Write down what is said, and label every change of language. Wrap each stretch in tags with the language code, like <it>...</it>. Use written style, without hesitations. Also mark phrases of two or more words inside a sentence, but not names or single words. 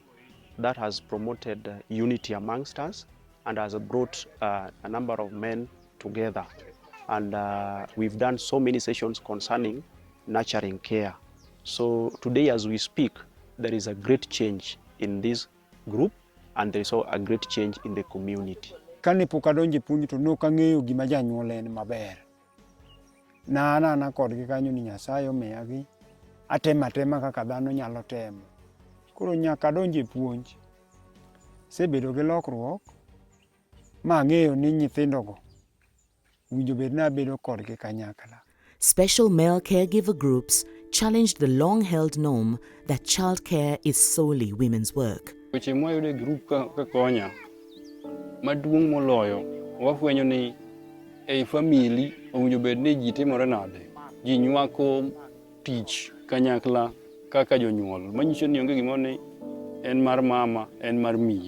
<en>That has promoted unity amongst us and has brought a number of men together. And we've done so many sessions concerning nurturing care. So today as we speak, there is a great change in this group and there is also a great change in the community.</en> <luo>Kane pok adonjo e puonj to nok ang'eyo gima janyuol en maber. Nana kodgi kanyo ni Nyasaye omiyagi atema kaka dhano nyalo temo. Koro nyaka adonjo e puonj. Sebedo gi lokruok ma ang'eyo ni nyithindogo winjo bed ni abedo kodgi kanyakla.</luo> <en>Special male caregiver groups challenged the long-held norm that childcare is solely women's work.</en> <luo>Weche mwayudo e group ka konya maduong' moloyo wafwenyo ni ei family owinjo bed ni ji timore nade. Ji nywako tich kanyakla kaka jonyuol. Manyiso ni onge gimoro ni en mar mama, en mar miyo.</luo>